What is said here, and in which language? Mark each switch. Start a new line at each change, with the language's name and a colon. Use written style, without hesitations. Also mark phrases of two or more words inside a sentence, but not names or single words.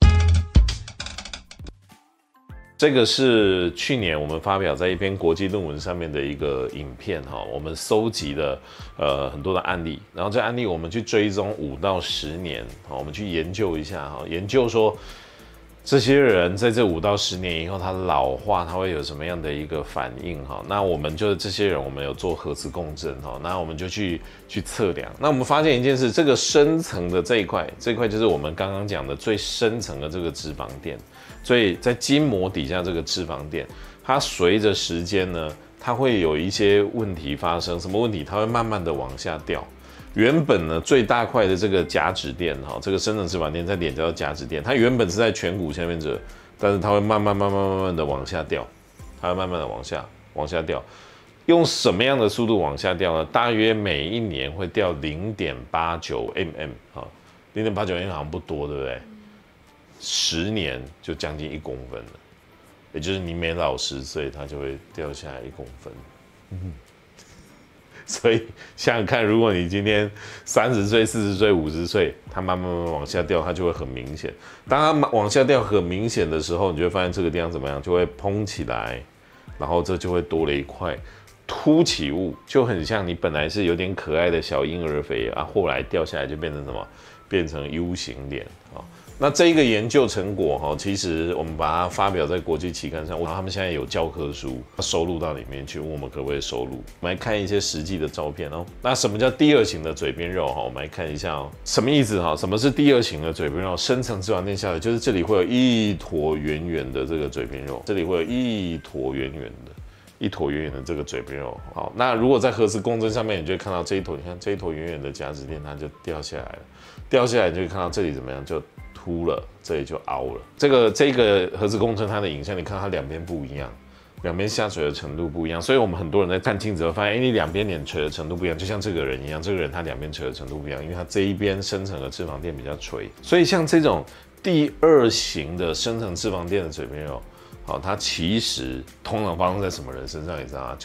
Chinese: 這個是去年我們發表在一篇國際論文上面的一個影片哈，我們收集了很多的案例，然後這案例我們去追蹤5到10年，我們去研究一下哈，研究說這些人在這5到10年以後，他老化他會有什麼樣的一個反應哈？那我們就這些人，我們有做核磁共振哈，那我們就去測量，那我們發現一件事，這個深層的這一塊就是我們剛剛講的最深層的這個脂肪墊。所以在筋膜底下這個脂肪墊，它隨着時間呢，它會有一些問題發生。什麼問題？它會慢慢的往下掉。原本呢最大塊的這個甲脂墊哈，這個深層脂肪墊在臉叫做甲脂墊，它原本是在颧骨下面這，但是它會慢慢的往下掉，它会慢慢的往下掉。用什麼樣的速度往下掉呢？大約每一年會掉0.89 mm 啊，0.89 mm 好像不多，對不對？10年就将近1公分了，也就是你每老10歲，它就會掉下來1公分。所以想想看，如果你今天30歲、40歲、50歲，它慢慢往下掉，它就会很明顯。當它往下掉很明顯的時候，你就會發現這個地方怎麼樣，就會膨起來，然後這就會多了一塊凸起物，就很像你本來是有點可愛的小嬰兒肥啊，後來掉下來就變成什麼？變成 U 型臉啊。那這一個研究成果哈，其實我們把它發表在國際期刊上，他們現在有教科書收錄到裡面去，問我們可不可以收錄。我們來看一些實際的照片哦。那什麼叫第二型的嘴邊肉哈？我們來看一下哦，什麼意思哈？什麼是第二型的嘴邊肉？深層脂肪墊下來，就是這裡會有一坨圓圓的這個嘴邊肉，這裡會有一坨圓圓的這個嘴邊肉。好，那如果在核磁共振上面，你就會看到這一坨，你看這一坨圓圓的甲脂墊，它就掉下來了。掉下來你就會看到這裡怎麼樣，就凸了，這裡就凹了。這個核磁共振它的影像，你看它兩邊不一樣，兩邊下垂的程度不一樣，所以我們很多人在看鏡子會發現，你兩邊臉垂的程度不一樣，就像這個人一樣，這個人他兩邊垂的程度不一樣，因為他這一邊深層的脂肪墊比較垂，所以像這種第二型的深層脂肪墊的嘴邊肉，好，它其實通常發生在什麼人身上，你知道嗎？